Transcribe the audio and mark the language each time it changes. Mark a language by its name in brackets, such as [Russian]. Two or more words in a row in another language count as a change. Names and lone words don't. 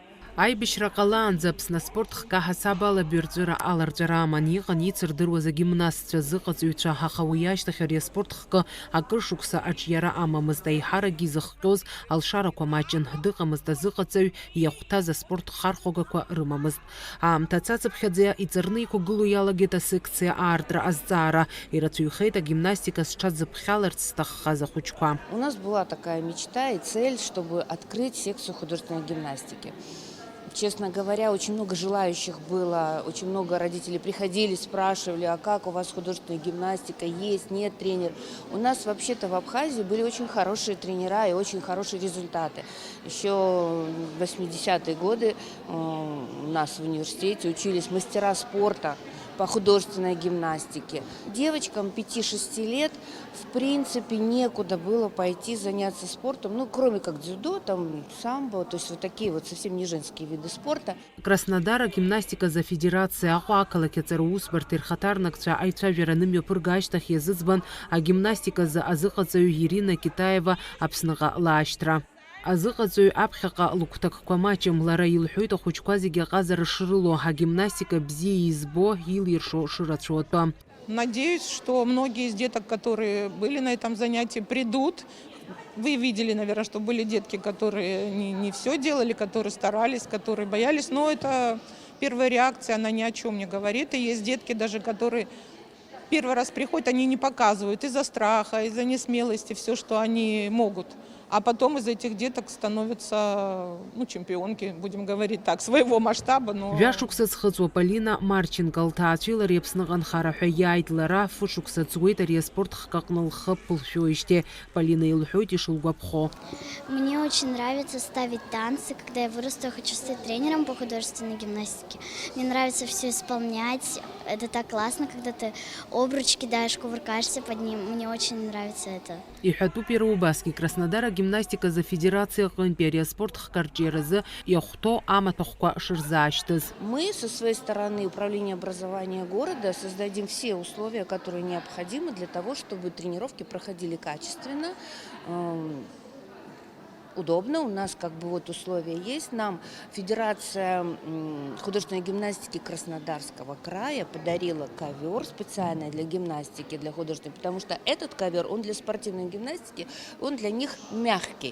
[Abkhazian] Аибашьра ҟалаанӡа Аԥсны аспорт хкы аҳасаба алабаҩрҵәыра аларҵәара аман иҟан ицырдыруаз агимнастцәа зыҟаҵаҩцәа, аха уи ашьҭахь ари аспорт хкы акыр шықәса аҿиара амамызт. Аиҳаракгьы изыхҟьоз алшарақәа маҷын, дыҟамызт азыҟаҵаҩ иахәҭаз аспорт хархәагақәа рымамызт. Аамҭа цацыԥхьаӡа иҵарны иқәгыло иалагеит асекциа аартра азҵаара. Ирацәаҩхеит агимнастика зҽазыԥхьаларц зҭаххаз ахәыҷқәа. [Russian] У нас была такая мечта и цель, чтобы открыть секцию художественной гимнастики. Честно говоря, очень много желающих было, очень много родителей приходили, спрашивали, а как у вас художественная гимнастика, есть, нет тренер. У нас вообще-то в Абхазии были очень хорошие тренера и очень хорошие результаты. Еще в 80-е годы у нас в университете учились мастера спорта по художественной гимнастике. Девочкам 5-6 лет в принципе некуда было пойти заняться спортом, ну кроме как дзюдо, там самбо, то есть вот такие вот совсем не женские виды спорта. [Abkhazian] Краснодара гимнастика за федерация ақәақалақь аҵараусбарҭа ирхаҭарнакцәа аицәажәара нымҩаԥырга ашьҭахь иазыӡбан агимнастика за азыҟаҵаҩ Ирина Китаева Аԥсныҟа лаашьҭра. Азыҟаҵаҩ аԥхьаҟа лыгәҭакқәа маҷым, лара илҳәоит ахәыҷқәа зегьы аҟазара шрылоу, агимнастика бзиа избо, илиршо шырацәоутәы. [Russian] Надеюсь, что многие из деток, которые были на этом занятии, придут. Вы видели, наверное, что были детки, которые не все делали, которые старались, которые боялись. Но это первая реакция, она ни о чем не говорит. И есть детки даже, которые первый раз приходят, они не показывают из-за страха, из-за несмелости все, что они могут. А потом из этих деток становятся чемпионки, будем говорить так, своего масштаба. [Abkhazian] Жәашықәса зхыҵуа Полина Марченко лҭаацәеи лареи Аԥсныҟа анхара ҳәа иааит. Лара фышықәса ҵуеит ари аспорт хкы аҟны лхы ԥылшәоижьҭеи. Полина илҳәоит ишылгәаԥхо. [Russian] Мне очень нравится ставить танцы. Когда я вырасту, я хочу стать тренером по художественной гимнастике. Мне нравится все исполнять. Это так классно, когда ты обруч кидаешь, кувыркаешься под ним. Мне очень нравится это. [Abkhazian] Иҳәатәуп иара убасгьы Краснодара гимнастика за федерация аҟынтәи ари аспорт хкарҿиаразы иахәҭоу амаҭәахәқәа шырзаашьҭыз. [Russian] Мы со своей стороны, управление образования города, создадим все условия, которые необходимы для того, чтобы тренировки проходили качественно, удобно. У нас как бы вот условия есть. Нам Федерация художественной гимнастики Краснодарского края подарила ковер специальный для гимнастики, для художественной, потому что этот ковер, он для спортивной гимнастики, он для них мягкий.